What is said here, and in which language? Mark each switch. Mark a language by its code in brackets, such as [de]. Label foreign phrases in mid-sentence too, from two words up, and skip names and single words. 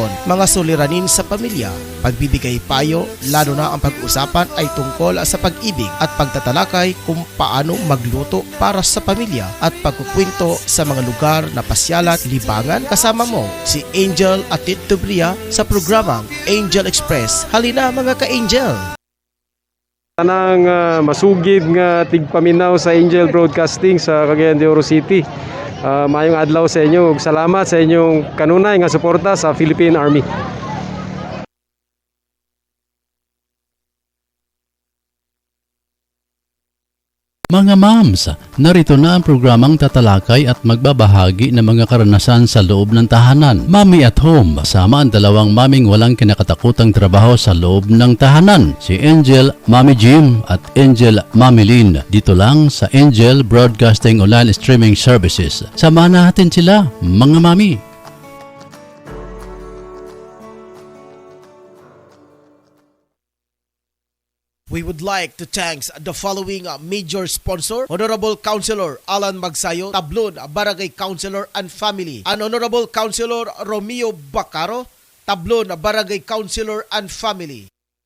[tl] Mga suliranin sa pamilya, pagbibigay payo, lalo na ang pag-usapan ay tungkol sa pag-ibig at pagtatalakay kung paano magluto para sa pamilya at pagkukwento sa mga lugar na pasyalan, libangan. Kasama mo si Angel at Tito Bria sa programang Angel Express. Halina mga ka-angel! [ceb] Tanang masugid nga tigpaminaw sa Angel Broadcasting sa Cagayan de Oro City. Mayong adlaw sa inyo. Salamat sa inyong kanunay nga suporta sa Philippine Army. [tl] Mga moms, narito na ang programang tatalakay at magbabahagi ng mga karanasan sa loob ng tahanan. Mommy at Home, kasama ang dalawang maming walang kinakatakutang trabaho sa loob ng tahanan. Si Angel Mommy Jim at Angel Mommy Lynn. Dito lang sa Angel Broadcasting Online Streaming Services. Samahan natin sila, mga mami. [en] We would like to thank the following major sponsor: Honorable Councilor Alan Magsayo, Tablon Barangay Councilor and Family, and Honorable Councilor Romeo Bacaro, Tablon Barangay Councilor and Family.